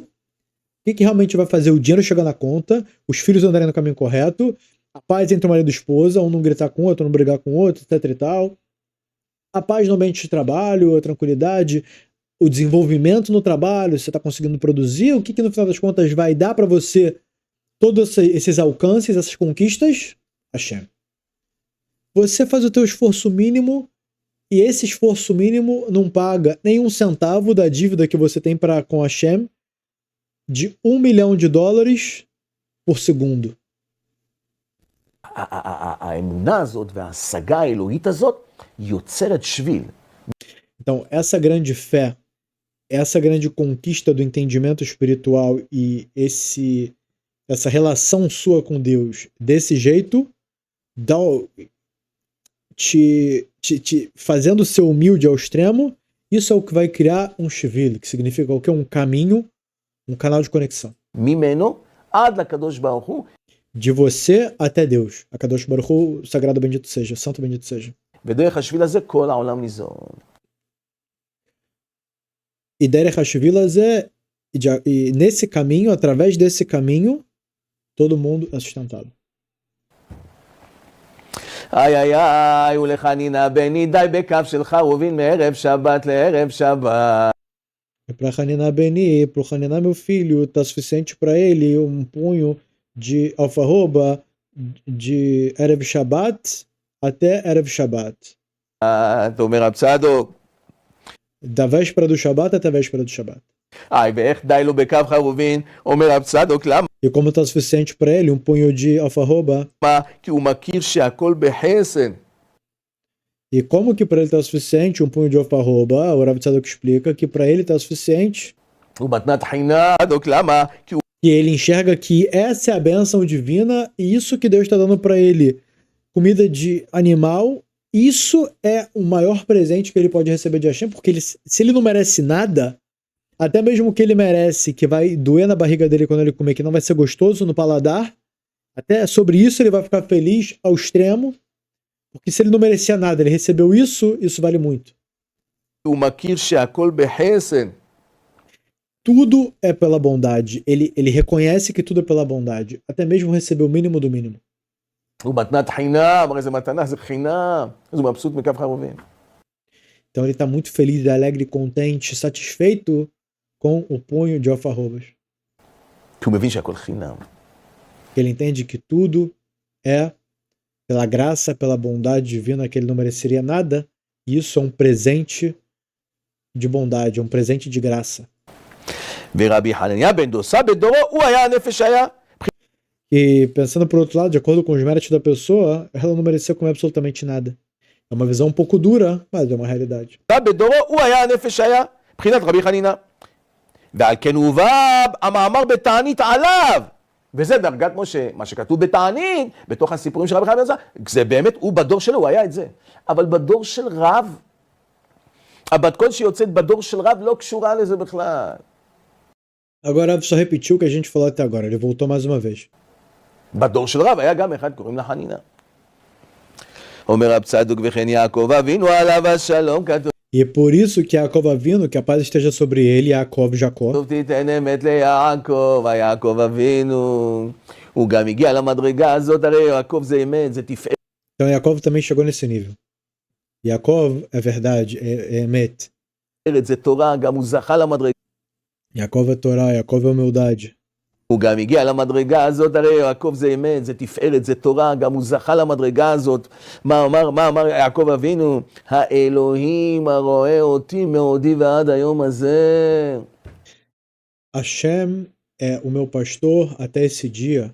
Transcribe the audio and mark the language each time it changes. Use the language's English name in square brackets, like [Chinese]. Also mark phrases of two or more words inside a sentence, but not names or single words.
[Portuguese] O que realmente vai fazer o dinheiro chegar na conta, os filhos andarem no caminho correto, a paz entre o marido e a esposa, um não gritar com o outro, não brigar com o outro, etc e tal, a paz no ambiente de trabalho, a tranquilidade, o desenvolvimento no trabalho, você está conseguindo produzir, o que no final das contas vai dar para você todos esses alcances, essas conquistas? Hashem. Você faz o teu esforço mínimo e esse esforço mínimo não paga nenhum centavo da dívida que você tem com Hashem de $1 milhão por segundo. [Hebrew] האמונה הזאת וההשגה האלוהית הזאת יוצרת שביל. [Portuguese] Então, essa grande fé, essa grande conquista do entendimento espiritual e essa relação sua com Deus desse jeito, fazendo ser humilde ao extremo, isso é o que vai criar um shvil, que significa o quê? Um caminho, um canal de conexão. [Hebrew] ממנו עד לקדוש ברוך הוא. [Portuguese] De você até Deus. [Hebrew] הקדוש ברוך הוא, [Portuguese] sagrado bendito seja, santo bendito seja. [Hebrew] ודרך השביל הזה כל העולם ניזון. E דרך השביל הזה, [Portuguese] e nesse caminho, através desse caminho, todo mundo é sustentado. [Hebrew] איי איי איי, ולחנינה בני די בקו של חרובין מערב שבת לערב שבת. [Portuguese] E para Hanina Beni, para o Hanina meu filho, está suficiente para ele um punho de alfarroba de [Hebrew] ערב שבת [Portuguese] até [Hebrew] ערב שבת. אתה אומר רב צדוק. [Portuguese] Da véspera do Shabbat até a véspera do Shabbat. [Hebrew] איי, ואיך די לו בקו חרובין, אומר רב צדוק, למה? [Portuguese] E como está suficiente para ele um punho de alfarroba? [Hebrew] כי הוא מכיר שהכל בחסד. [Portuguese] E como que para ele está suficiente um punho de alfarroba? O Rav Tzadok explica que para ele está suficiente [Hebrew] הוא מתנת חינם, למה? כי הוא [Portuguese] E ele enxerga que essa é a bênção divina e isso que Deus está dando para ele, comida de animal, isso é o maior presente que ele pode receber de Hashem, porque se ele não merece nada, até mesmo o que ele merece, que vai doer na barriga dele quando ele comer, que não vai ser gostoso no paladar, até sobre isso ele vai ficar feliz ao extremo, porque se ele não merecia nada, ele recebeu isso, isso vale muito. [Hebrew] הוא מכיר שהכל בחסד. [Portuguese] Tudo é pela bondade. Ele reconhece que tudo é pela bondade. Até mesmo receber o mínimo do mínimo. [Hebrew] הוא מתנת חינם, הרי זה מתנה, זה חינם. אז הוא מבסוט מקו חרובים. [Portuguese] Então ele está muito feliz, alegre, contente, satisfeito com o punho de alfarrobas. [Hebrew] כי הוא מבין שהכל חינם. [Portuguese] Ele entende que tudo é pela graça, pela bondade divina, que ele não mereceria nada. E isso é um presente de bondade, é um presente de graça. [Hebrew] ורבי חנניה בן דוסה בדורו, הוא היה הנפש היה. [Portuguese] E pensando por outro lado, de acordo com os méritos da pessoa, ela não merecia comer absolutamente nada. É uma visão um pouco dura, mas é uma realidade. [Hebrew] בדורו, הוא היה הנפש היה. מבחינת רבי חנינא. ועל כן הובא המאמר בתענית עליו. וזה דרגת משה, מה שכתוב בתענית, בתוך הסיפורים של רבי חנינא, זה באמת, הוא בדור שלו, הוא היה את זה. אבל בדור של רב, הבת קול שיוצאת בדור של רב לא קשורה לזה בכלל. [Portuguese] Agora, só repetiu o que a gente falou até agora, ele voltou mais uma vez. [Hebrew] בדור של רב היה גם אחד קוראים לה חנינא. אומר רב צדוק וכן יעקב אבינו עליו השלום כתוב. [Portuguese] E é por isso que Yaakov Avinu, que a paz esteja sobre ele, Yaakov, Jacó. [Hebrew] טוב תיתן אמת ליעקב, היעקב אבינו. הוא גם הגיע למדרגה הזאת, הרי יעקב זה אמת, זה תפארת. [Portuguese] Então Yaakov também chegou nesse nível. Yaakov é verdade, é Emet. [Hebrew] זה תורה, גם הוא זכה למדרגה. [Portuguese] Yaakov é Torá, Yaakov é humildade. [Hebrew] הוא גם הגיע למדרגה הזאת, הרי יעקב זה אמת, זה תפארת, זה תורה, גם הוא זכה למדרגה הזאת. מה אמר יעקב אבינו? האלוהים הרואה אותי מעודי ועד היום הזה. [Portuguese] Hashem é o meu pastor até esse dia.